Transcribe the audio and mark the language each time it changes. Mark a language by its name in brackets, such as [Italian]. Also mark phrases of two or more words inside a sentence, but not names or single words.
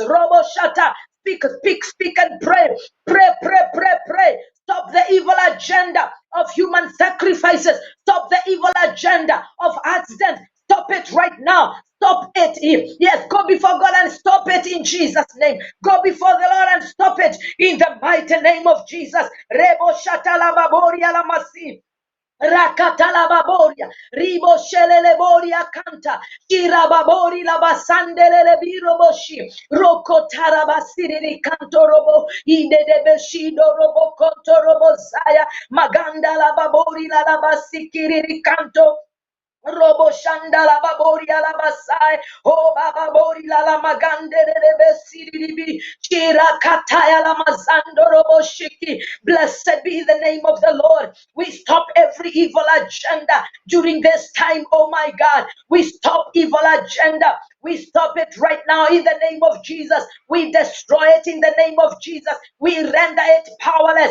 [English] Robo Shata. Speak and pray. Pray. Stop the evil agenda of human sacrifices. Stop the evil agenda of accident. Stop it right now. Stop it. Yes, go before God and stop it in Jesus' name. Go before the Lord and stop it in the mighty name of Jesus. Rebo Shatala Baboria Lamasi. Rakatala baboria, ribo shelele boria kanta, ira babori la basandele le biroboshi, roko tarabasiri kanto robo, ide de beshido robo konto robo saya, maganda la babori la basikiri kanto. Robo shanda la baboria la basai, oh baba bori la magande de besiribi, chira kataya la mazando robo shiki. Blessed be the name of the Lord. We stop every evil agenda during this time, oh my God. We stop evil agenda. We stop it right now in the name of Jesus. We destroy it in the name of Jesus. We render it powerless.